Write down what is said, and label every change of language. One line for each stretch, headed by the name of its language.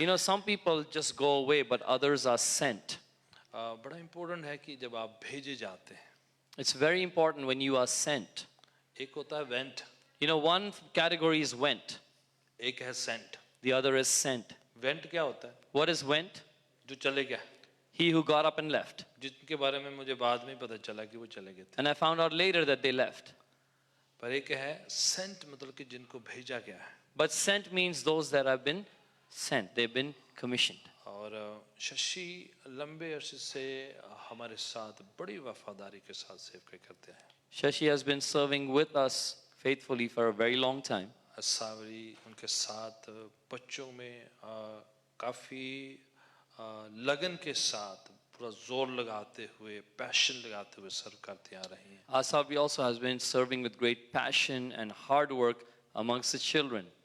English: You know, some people just go away, but others are sent.
Hindi: बड़ा important है कि जब आप भेजे जाते हैं,
English: It's very important when you are sent.
Hindi: एक होता है went,
English: You know, one category is went,
Hindi: एक है Saint.
English: the other is sent.
Hindi: Went क्या होता है?
English: What is went?
Hindi: जो चले गया,
English: He who got up and left.
Hindi: जिनके बारे में मुझे बाद में पता चला कि वो चले गए थे.
English: And I found out later that they left.
Hindi: पर एक है सेंट, मतलब कि जिनको भेजा गया है.
English: But sent means those that have been sent, they've been commissioned.
Hindi: और शशि लंबे अरसे से हमारे साथ बड़ी वफादारी के साथ सेवकाई करते हैं.
English: Shashi has been serving with us faithfully for a very long time.
Hindi: सावरी उनके साथ बच्चों में काफ़ी लगन के साथ पूरा जोर लगाते हुए पैशन लगाते हुए सर्व करते आ रही हैं.
English: Asavi also has been serving with great passion and hard work amongst the children.